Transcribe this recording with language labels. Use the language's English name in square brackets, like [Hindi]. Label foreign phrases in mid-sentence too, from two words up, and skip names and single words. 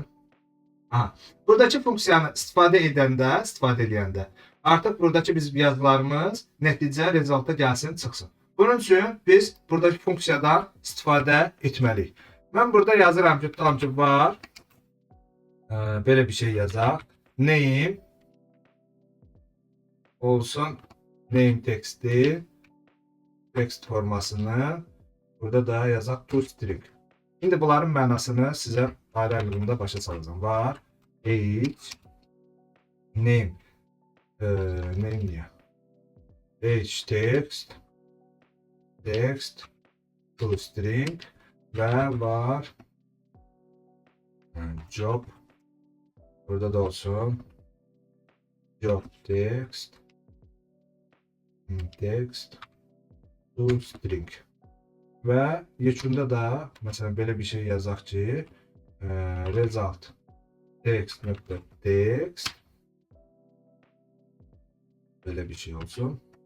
[Azerbaijani] Buradakı funksiyanı istifadə edəndə artıq buradakı biz yazılarımız nəticə rezulta gəlsin, çıxsın. Bunun üçün biz buradakı funksiyadan istifadə etməliyik. Mən burada yazıram ki, tutalım ki, var. Belə bir şey yazaq. Name olsun. Name texti. Text formasını. Burada da yazaq toString. Şimdi bunların mənasını sizə ayrı-ayrılığında başa salacağım. Var, [English] age, name, name [Azerbaijani] niyə? [English] Age text, [Azerbaijani] toString və var job. Burada da olsun [English] job text, [Azerbaijani] toString. Və yekunda da məsələn belə bir şey yazaq ki, [English] result text [Azerbaijani] belə bir şey olsun.